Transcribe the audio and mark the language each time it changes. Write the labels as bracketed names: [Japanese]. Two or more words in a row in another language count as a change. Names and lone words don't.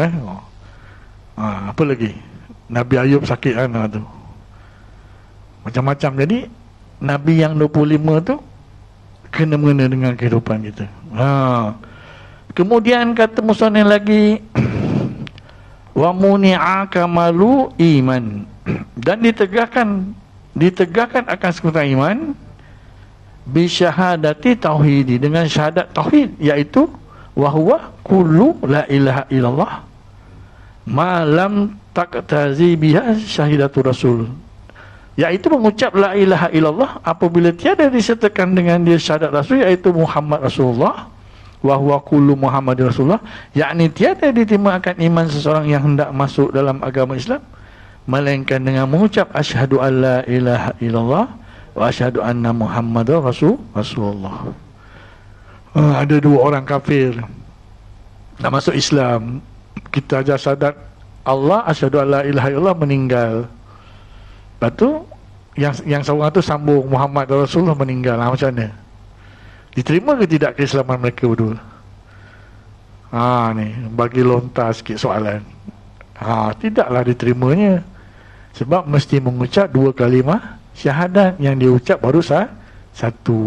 [Malay] Apa lagi? Nabi Ayub sakit kan tu. Macam-macam. Jadi Nabi yang 25 tu kena-mengena dengan kehidupan kita. Kemudian kata musannif lagi, [Arabic] ومنع كمال الإيمان, [Malay] dan ditegakkan akan sempurna iman [Arabic] بشهادة التوحيد, [Malay] dengan syahadat tauhid, iaitu [Arabic] وهو قول لا إله إلا الله ما لم تقتضي بها شهادة الرسول, [Malay] iaitu mengucap [Arabic] لا إله إلا الله [Malay] apabila tiada disertakan dengan dia syahadat rasul, iaitu [Arabic] محمد رسول الله, وهو قول محمد رسول الله, [Malay] yakni tiada diterima akan iman seseorang yang hendak masuk dalam agama Islam melainkan dengan mengucap [Arabic] أشهد أن لا إله إلا الله وأشهد أن محمدا رسول الله. [Malay] Ada dua orang kafir nak masuk Islam, kita ajar syahadat Allah, [Arabic] أشهد أن لا إله إلا الله, [Malay] meninggal. Lepas tu yang seorang tu sambung [Arabic] محمد رسول الله, [Malay] meninggal. Macam mana? Diterima ke tidak keislaman mereka berdua? Ni bagi lontar sikit soalan. Tidaklah diterimanya, sebab mesti mengucap dua kalimah syahadat, yang dia ucap baru satu.